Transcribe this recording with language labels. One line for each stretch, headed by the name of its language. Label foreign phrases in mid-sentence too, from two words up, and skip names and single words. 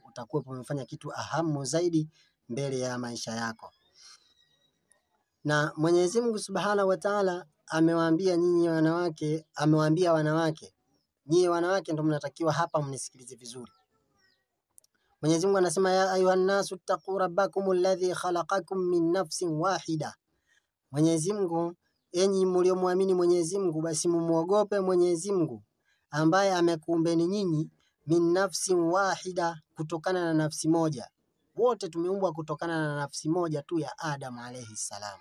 Swahili: Utakuwa umefanya kitu ahamu zaidi mbele ya maisha yako. Na Mwenyezi Mungu
Arabic: سبحانه وتعالى
Swahili: amewaambia nyinyi wanawake, amewaambia wanawake, nyinyi wanawake ndio mnatakiwa hapa mnisikilize vizuri. Mwenyezi Mungu anasema,
Arabic: يا أيها الناس اتقوا ربكم الذي خلقكم من نفس واحدة.
Swahili: Mwenyezi Mungu, enyi mliomwamini Mwenyezi Mungu, basi mumuogope Mwenyezi Mungu ambaye amekuumbeni nyinyi
Arabic: من نفس واحدة,
Swahili: kutokana na nafsi moja. Wote tumeumbwa kutokana na nafsi moja tu ya Adam
Arabic: عليه السلام.